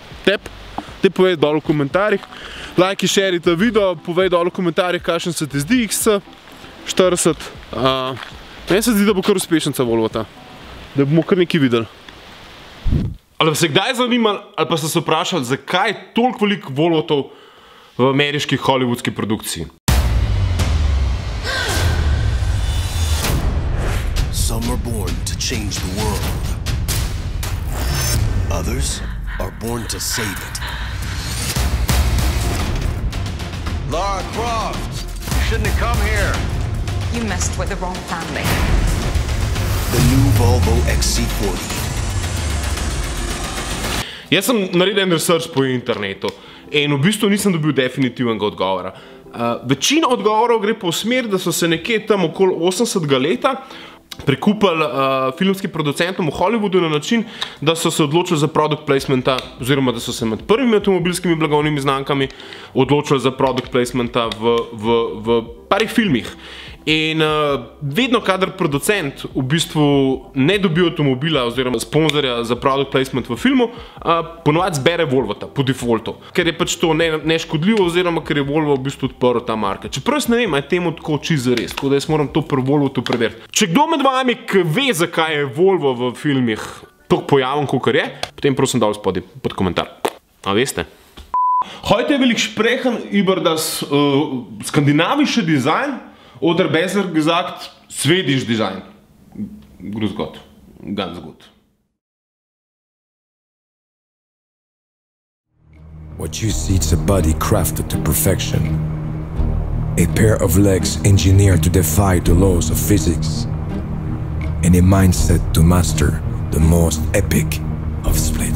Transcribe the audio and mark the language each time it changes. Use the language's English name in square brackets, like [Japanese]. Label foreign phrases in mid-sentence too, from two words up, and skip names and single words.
[Slovenian] Tep, te povej dol v komentarjih. Lajki, šerite video, povej dol v komentarjih, kakšen se ti zdi XC40. Meni se zdi, da bo kar uspešnica Volvota. Da bomo kar nekaj videli. Ali pa se kdaj zanimali, ali pa ste se vprašali, zakaj je toliko veliko Volvotov v ameriški hollywoodski produkciji? [English] Some are born to change the world. Others are born to save it. Lara Croft, you shouldn't have come here. You messed with the wrong family. The new Volvo XC40. [Slovenian] Jaz sem naredil en research po internetu in v bistvu nisem dobil definitivnega odgovora. Večina odgovorov gre po smer, da so se nekje tam okoli 80. leta prikupili filmskim producentom v Hollywoodu na način, da so se odločili za [English] product placementa, [Slovenian] oziroma da so se med prvimi avtomobilskimi blagovnimi znamkami odločili za [English] product placementa [Slovenian] v parih filmih. In vedno, kadar producent v bistvu ne dobi avtomobila oziroma sponzorja za [English] product placement [Slovenian] v filmu, ponovadi zbere Volvota po defaultu, ker je pač to neškodljivo oziroma ker je Volvo v bistvu odprl ta market. Čeprav jaz ne vem, je temu tako čisto zares, tako da jaz moram to pri Volvotu preveriti. Če kdo med vami, ki ve, zakaj je Volvo v filmih toliko pojaven, kakor je, potem prosim dal spodaj pod komentar. A veste? [German] Heute will ich sprechen über das skandinavische Design oder besser gesagt [English] Swedish Design. [German] Grüß Gott, ganz gut. [English] What you see is a body crafted to perfection. A pair of legs engineered to defy the laws of physics. And a mindset to master the most epic of